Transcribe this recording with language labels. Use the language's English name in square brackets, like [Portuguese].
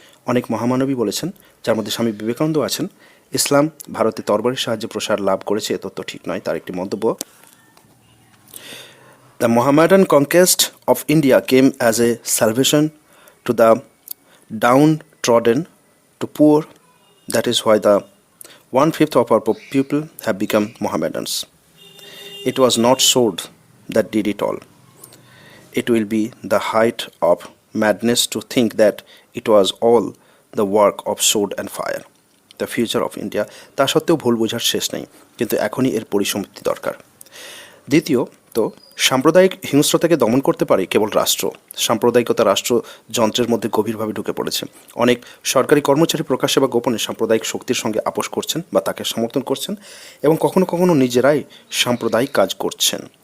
[Bangla] অনেক মহামানবী বলেছেন, যার মধ্যে স্বামী বিবেকানন্দ আছেন, ইসলাম ভারতে তরবারির সাহায্যে প্রসার লাভ করেছে, এ তত্ত্ব ঠিক নয়। [English] তার একটি মন্তব্য, the Mohammedan conquest of India came as a salvation to the downtrodden, to poor. That is why the 1/5 of our people have become Mohammedans. It was not sword that did it all. It will be the height of madness to think that it was all the work of sword and fire. The future of India. [Bangla] তা সত্ত্বেও ভুল বোঝার শেষ নেই, কিন্তু এখনই এর পরিসমাপ্তি দরকার। দ্বিতীয়ত, সাম্প্রদায়িক হিংস্রতাকে দমন করতে পারে কেবল রাষ্ট্র। সাম্প্রদায়িকতা রাষ্ট্রযন্ত্রের মধ্যে গভীরভাবে ঢুকে পড়েছে। অনেক সরকারি কর্মচারী প্রকাশ্যে বা গোপনে সাম্প্রদায়িক শক্তির সঙ্গে আপোষ করছেন বা তাকে সমর্থন করছেন এবং কখনো কখনো নিজেরাই সাম্প্রদায়িক কাজ করেছেন।